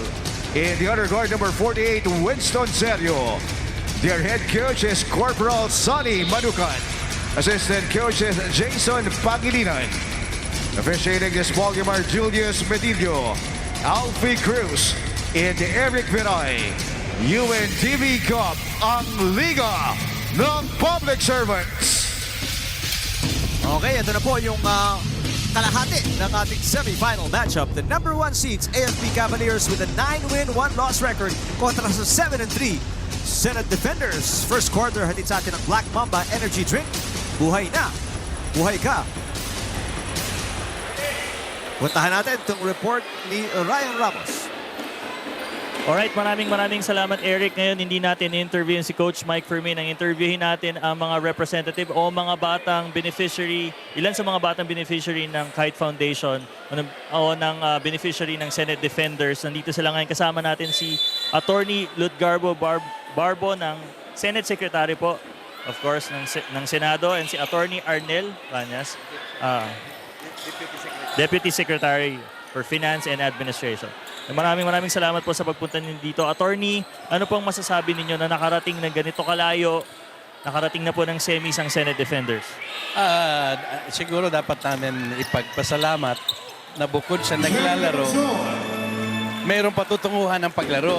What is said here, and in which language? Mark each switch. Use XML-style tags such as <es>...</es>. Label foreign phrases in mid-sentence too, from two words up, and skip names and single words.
<en>And the under guard number 48, Winston Serio. Their head coach is Corporal Sonny Manukan. Assistant coach is Jason Pangilinan. Officiating this ball game are Julius Medillo, Alfie Cruz, and Eric Vinay.</en> <tl>UNTV CUP, ang Liga ng Public Servants. Okay, ito na po yung kalahati ng ating semifinal matchup.</tl> <en>The number 1 seeds, AFP Cavaliers with a 9-win, 1-loss record</en> <tl>kontra sa</tl> <en>7-3 Senate Defenders. First quarter,</en> <tl>hatid sa atin ang Black Mamba Energy Drink. Buhay na, buhay ka. Puntahan natin itong report ni Ryan Ramos. Alright, maraming salamat Eric. Ngayon hindi natin interviewin si Coach Mike Fermin. Ang interviewin natin ang mga representative o mga batang beneficiary, ilan sa mga batang beneficiary ng Kite Foundation o ng beneficiary ng Senate Defenders. Nandito sila ngayon, kasama natin si Attorney Ludgarbo Barbo ng Senate Secretary po,</tl> <en>of course,</en> <tl>ng Senado, and si Attorney Arnel Banyas,</tl> <en>Deputy Secretary for Finance and Administration.</en> <tl>Maraming salamat po sa pagpunta ninyo dito. Attorney, ano pong masasabi ninyo na nakarating ng ganito kalayo, nakarating na po ng semis ang Senate Defenders? Siguro dapat namin ipagpasalamat na bukod sa naglalaro, mayroong patutunguhan ng paglaro.</tl>